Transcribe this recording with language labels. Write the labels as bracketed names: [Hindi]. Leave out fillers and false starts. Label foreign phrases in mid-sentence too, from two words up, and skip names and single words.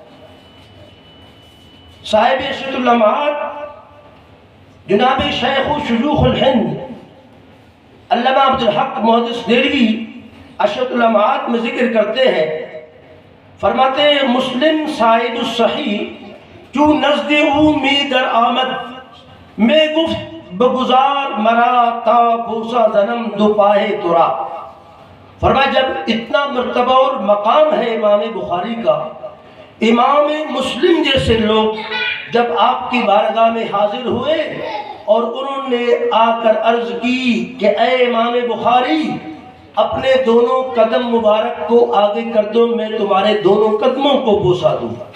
[Urdu] صاحب ارشاد اللمعات جناب شیخ شیوخ الہند علامہ عبدالحق محدث دہلوی ارشاد اللمعات میں ذکر کرتے ہیں، فرماتے ہیں مسلم صاحب الصحیح [Persian] چون نزد او می در آمد، میں گفت بگزار مرا تا بوسا زنم دو پاہے ترا۔ [Urdu] فرمایا جب اتنا مرتبہ اور مقام ہے امام بخاری کا، امام مسلم جیسے لوگ جب آپ کی بارگاہ میں حاضر ہوئے اور انہوں نے آ کر عرض کی کہ اے امام بخاری اپنے دونوں قدم مبارک کو آگے کر دو، میں تمہارے دونوں قدموں کو بوسا دوں۔